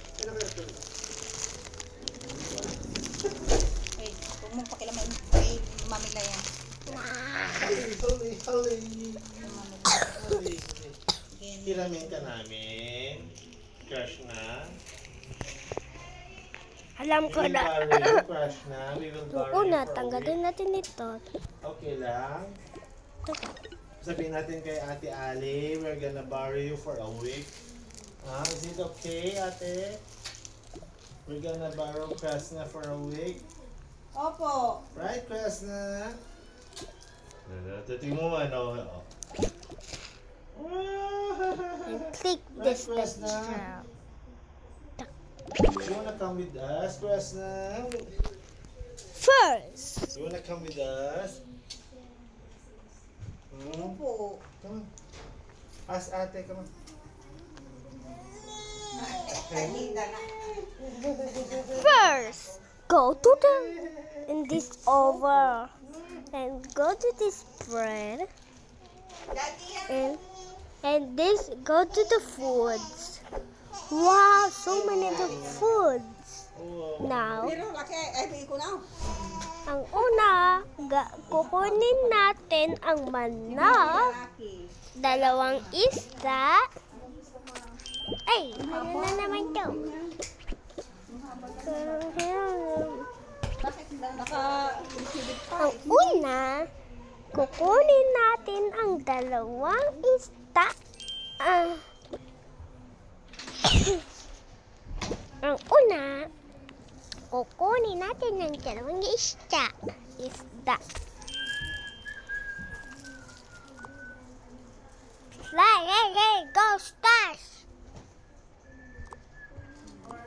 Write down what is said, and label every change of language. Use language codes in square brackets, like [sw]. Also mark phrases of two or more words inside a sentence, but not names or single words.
[tl] Ay, huwag mong pakilaman kay mamila yan. Hali. Hiramin ka namin. Crush na. Alam ko na. Crush na. [en] We will borrow [tl] Oo [en] you [tl] na, [en] for a [tl] tanggalin natin ito. [en] week. [tl] Okay lang. Sabihin natin kay Ate Ali, [en] we're gonna borrow you for a week. Is it okay, Ate? We're gonna borrow Krasna for a week. [tl] Opo. [en] Right, [tl] Krasna? Tingnan mo ano. [en] And click this Right, Krasna? picture. You wanna come with us, Krasna? First, You wanna come with us? [tl] Opo. [en] Come on. Ask Ate, come on. first, go to the, and this over, and go to this spread, and this, go to the foods. Wow, so many of the foods. Now, [tl] Pero laki, ay bigay ko na. ang una, kukunin natin ang manok, Laki. 2 isda. Ay, ano na naman to? Bakit naka-exhibit pa? Ang una, kukunin natin ang 2 isda. Ang una, kukunin natin ang 2 isda. [en] Fly, hey, go, stars!